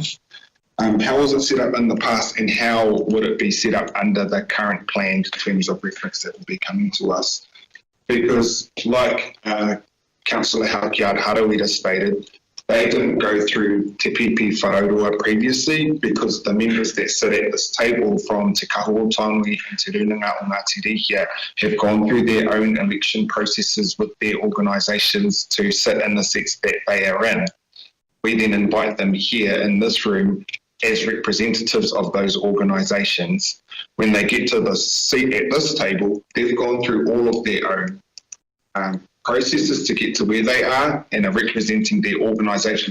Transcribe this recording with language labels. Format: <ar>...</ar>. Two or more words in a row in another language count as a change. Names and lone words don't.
<en>How was it set up in the past, and how would it be set up under the current planned terms of reference that will be coming to us? Because like Councillor Haukiard Harawira stated, they didn't go through Te Pipi Wharaurua previously, because the members that sit at this table from Te Kahua Tānui and Te Runanga o Ngā Te Rehia have gone through their own election processes with their organisations to sit in the seats that they are in. We then invite them here in this room as representatives of those organisations. When they get to the seat at this table, they've gone through all of their own processes to get to where they are and are representing their organisation.</en>